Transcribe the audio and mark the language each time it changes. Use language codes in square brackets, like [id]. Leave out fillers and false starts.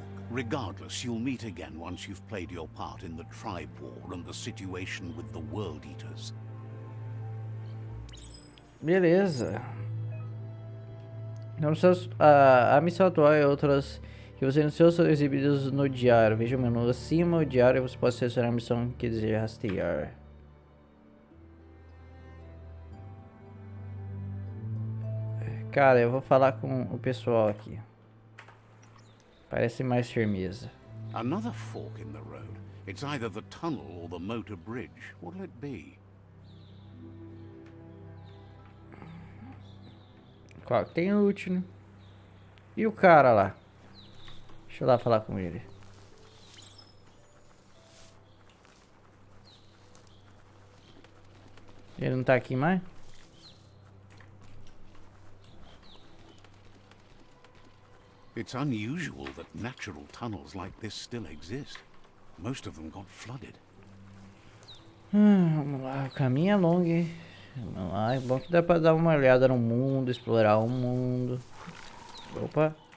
[en] Regardless, you'll meet again once you've played your part in the tribe war and the situation with the World Eaters. [pt] Beleza. Então, a missão atual e outras que você anunciou são exibidas no diário. Veja o menu acima, o diário, você pode selecionar a missão que deseja rastrear. Cara, eu vou falar com o pessoal aqui. Parece mais firmeza. [en] Another fork in the road. It's either the tunnel or the motor bridge. What'll it be? [pt] Qual que tem loot, né? E o cara lá? Deixa eu lá falar com ele. Ele não tá aqui mais? [en] It's unusual that natural tunnels like this still exist. Most of them got flooded. [pt] Vamos lá, o caminho é longo, hein? Vamos lá, é bom que dá pra dar uma olhada no mundo, explorar o mundo. Opa!